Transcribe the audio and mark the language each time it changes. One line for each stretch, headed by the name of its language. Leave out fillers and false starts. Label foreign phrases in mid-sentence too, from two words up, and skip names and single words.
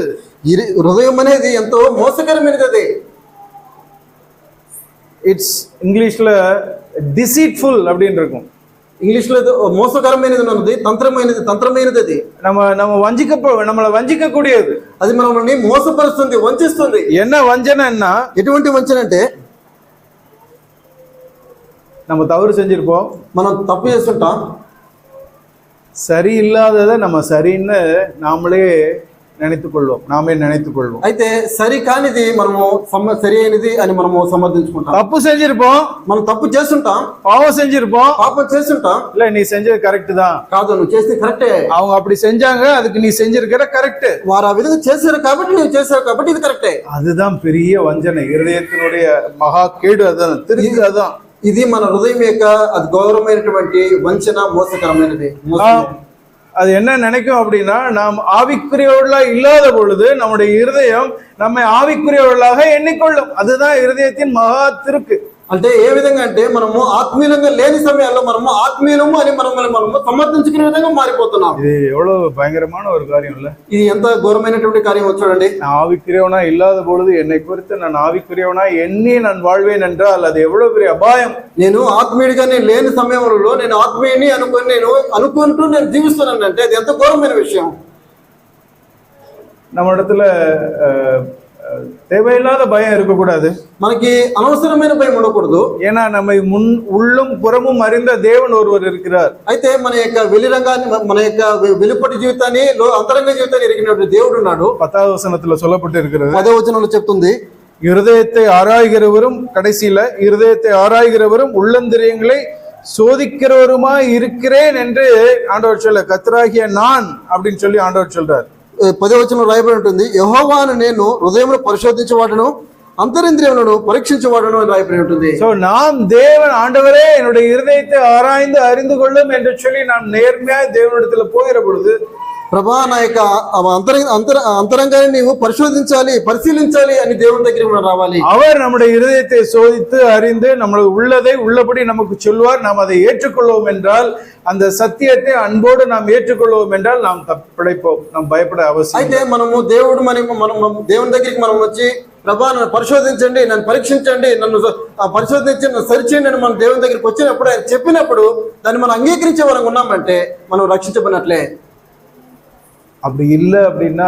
Telugu: హృదయం అనేది ఎంతో మోసకరమైనది. అది
Tamil: இட்ஸ் இங்கிலீஷ்ல டிசீட்ஃபுல் அப்படின்னு இருக்கும்.
Telugu: ఇంగ్లీష్లో మోసకరమైనది ఉన్నది, తంత్రమైనది. అది
Tamil: நம்மளை வஞ்சிக்கக்கூடியது.
Telugu: అది మనల్ని మోసపరుస్తుంది, వంచిస్తుంది.
Tamil: என்ன வஞ்சனைன்னா,
Telugu: ఎటువంటి వంచన అంటే,
Tamil: நம்ம தவறு செஞ்சிருப்போம்,
Telugu: మనం తప్పు చేస్తుంటాం,
Tamil: சரியில்லாததை நம்ம சரின்னு நாமே நினைத்துக் கொள்வோம்.
Telugu: అయితే సరి కానిది మనము సరి అయినది అని మనము సమర్థించుకుంటాం.
Tamil: தப்பு செஞ்சிருப்போம்,
Telugu: మనం తప్పు చేస్తుంటాం,
Tamil: பாவம் செஞ்சிருப்போம்,
Telugu: పాపం చేస్తుంటాం.
Tamil: இல்ல நீ செஞ்சது கரெக்ட் தான்,
Telugu: కాదు నువ్వు చేస్తే కరెక్టే,
Tamil: அவங்க அப்படி செஞ்சாங்க, அதுக்கு நீ செஞ்சிருக்கிற கரெக்ட்,
Telugu: వారు ఆ విధంగా చేశారు కాబట్టి నువ్వు చేశావు కాబట్టి ఇది కరెక్టే.
Tamil: அதுதான் பெரிய வஞ்சனை, இருதயத்தினுடைய மகா கேடு. அதான் திருக்கு. அதான்
Telugu: ఇది మన హృదయం యొక్క అది గౌరవమైనటువంటి వంచన, మోసకరమైనది.
Tamil: அது என்ன நினைக்கும் அப்படின்னா, நாம் ஆவிக்குரியவர்களா இல்லாத பொழுது நம்முடைய இருதயம் நம்மை ஆவிக்குரியவர்களாக எண்ணிக்கொள்ளும். அதுதான் இருதயத்தின் மகா திருக்கு.
Telugu: అంటే ఏ విధంగా అంటే, మనము ఆత్మీయంగా లేని సమయాల్లో మనము ఆత్మీయము అని మనము సమర్థించుకునే విధంగా మారిపోతున్నాం.
Tamil: ఇది எவ்வளவு பயங்கரமான ஒரு காரியம் இல்ல?
Telugu: ఇది ఎంత ఘోరమైనటువంటి కార్యం చూడండి.
Tamil: நான் ஆவிக்குரியவனா இல்லாத பொழுது என்னை குறித்து நான் ஆவிக்குரியவனா எண்ணி நான் வாழ்வேன் என்றால் அது எவ்வளவு பெரிய அபாயம்.
Telugu: నేను ఆత్మీయుడిగా లేని సమయంలో నేను ఆత్మీయుని అనుకుంటూ నేను జీవిస్తున్నానంటే అది ఎంత ఘోరమైన విషయం.
Tamil: நம்ம இடத்துல தேவையில்லாத பயம் இருக்கக்கூடாது.
Telugu: మనకి అనవసరమైన భయం ఉండకూడదు.
Tamil: ஏன்னா நம்ம உள்ளும் புறமும் அறிந்த தேவன் ஒருவர் இருக்கிறார்.
Telugu: అయితే మన యొక్క வெளிరంగాన్ని, మన యొక్క వెలుపటి జీవితాన్ని, అంతరంగ జీవితాన్ని ఎరిగినటువంటి దేవుడు ఉన్నాడు.
Tamil: 10వ వచనத்துல சொல்லப்பட்டு இருக்கிறது.
Telugu: 10వ వచనంలో చెప్తుంది,
Tamil: இருதயத்தை ஆராய்கிறவரும், கடைசியில இருதயத்தை ஆராய்கிறவரும் உள்ளந்திரியங்களை சோதிக்கிறவருமா இருக்கிறேன் என்று ஆண்டவர் சொல்ல, கர்த்தராகிய நான் அப்படின்னு சொல்லி ஆண்டவர் சொல்றார்.
Telugu: 10వ వచనంలో రాయబడి ఉంటుంది, యెహోవాను నేను హృదయమును పరిశోధించేవాడును, అంతరింద్రియములను పరీక్షించేవాడును అని రాయబడి ఉంటుంది.
Tamil: சோ நாம் தேவன், ஆண்டவரே என்னுடைய இருதயத்தை ஆராய்ந்து அறிந்து கொள்ளும் என்று சொல்லி நாம் நேர்மையாய் தேவனிடத்துல போகிற பொழுது,
Telugu: ప్రభా నా యొక్క అంతరంగాన్ని నీవు పరిశోధించాలి, పరిశీలించాలి అని దేవుని దగ్గర రావాలి.
Tamil: அவர் நம்முடைய இருதயத்தை சோதித்து அறிந்து நம்மளுக்கு உள்ளதை உள்ளபடி நமக்கு சொல்வார். நாம் அதை ஏற்றுக்கொள்வோம் என்றால், அந்த சத்தியத்தை அன்போடு நாம் ஏற்றுக்கொள்வோம் என்றால் நாம் பிழைப்போம். நாம் பயப்பட அவசியம்.
Telugu: అయితే మనము దేవుని దగ్గరికి మనం వచ్చి, ప్రభా నన్ను పరిశోధించండి, నన్ను పరీక్షించండి, నన్ను పరిశోధించి నన్ను సరిచేయండి అని మనం దేవుని దగ్గరికి వచ్చినప్పుడు, ఆయన చెప్పినప్పుడు దాన్ని మనం అంగీకరించే వరకు ఉన్నామంటే మనం రక్షించబడినట్లే.
Tamil: அப்படி இல்லை அப்படின்னா,